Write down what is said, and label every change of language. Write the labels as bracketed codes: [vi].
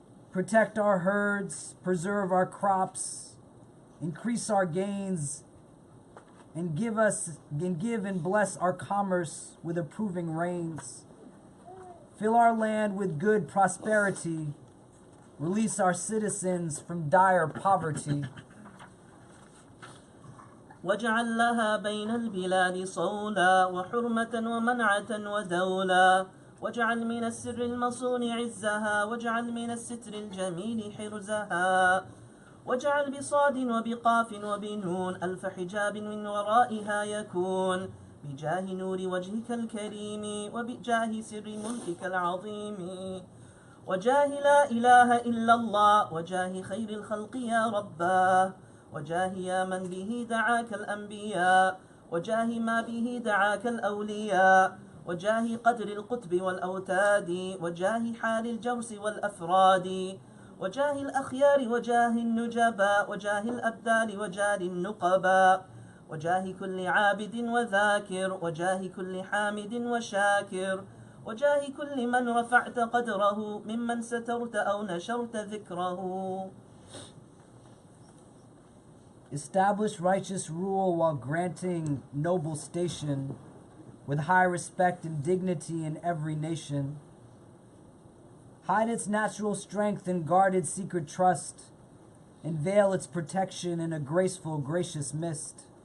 [en] Protect our herds, preserve our crops, increase our gains, and give and bless our commerce with approving rains. Fill our land with good prosperity, release our citizens from dire poverty. [ar] واجعل لها بين البلاد صولا وحرمة ومنعة ودولا واجعل من السر المصون عزها واجعل من الستر الجميل حرزها واجعل بصاد وبقاف وبنون ألف حجاب من ورائها يكون بجاه نور وجهك الكريم وبجاه سر ملكك العظيم وجاه لا إله إلا الله وجاه خير الخلق يا رباه وجاه يا من به دعاك الأنبياء وجاه ما به دعاك الأولياء وجاه قدر القطب والأوتاد وجاه حال الجوس والأفراد وجاه الأخيار وجاه النجباء وجاه الأبدال وجاه النقباء وجاه كل عابد وذاكر وجاه كل حامد وشاكر وجاه كل من رفعت قدره ممن سترت أو نشرت ذكره. [en] Establish righteous rule while granting noble station with high respect and dignity in every nation. Hide its natural strength and guard its secret trust and veil its protection in a graceful, gracious mist.